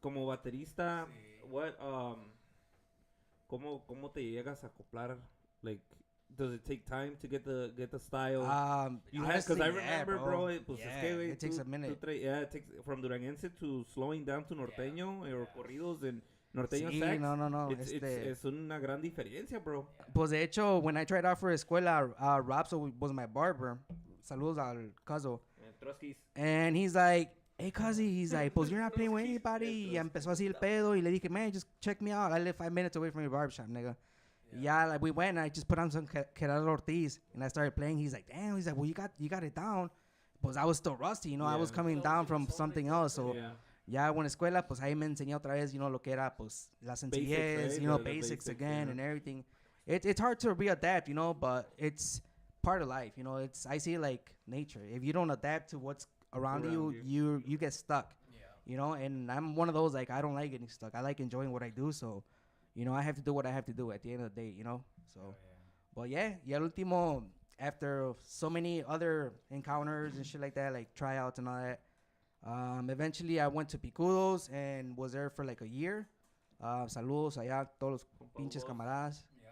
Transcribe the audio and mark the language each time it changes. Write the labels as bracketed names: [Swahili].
[Spanish] Como baterista, what, ¿cómo te llegas a acoplar? [English] Like, does it take time to get the style? You Because I remember, bro, it takes a minute. It takes from Duranguense to slowing down to Norteño or corridos and Norteño [Spanish] Sí, sax. no. Es una gran diferencia, bro. Pues de hecho, [English] when I tried out for escuela, Robso was my barber. [Spanish] Saludos al Caso. [English] And he's like, hey, Cuzzy, he's like, pues you're not playing with anybody. [Spanish] Y empezó así el pedo. Y le dije, [English] man, just check me out. I live 5 minutes away from your barbershop, nigga. Yeah, like we went and I just put on some Gerardo Ortiz and I started playing. He's like, damn. He's like, well, you got it down. Pues I was still rusty, you know. I was coming down from something else. [Spanish] So ya when escuela, pues ahí me enseñó otra vez, [English] you know, [Spanish] lo que era, pues la sencillez, [English] right? You know, basics again and everything. It's hard to readapt, you know, but it's part of life, you know. I see it like nature. If you don't adapt to what's around you get stuck, you know. And I'm one of those, like, I don't like getting stuck. I like enjoying what I do, so, you know, I have to do what I have to do at the end of the day, you know. So, but yeah, [Spanish] y al último, [English] after so many other encounters and shit like that, like tryouts and all that, eventually I went to Picudos and was there for like a year. [Spanish] Saludos allá todos los pinches camaradas.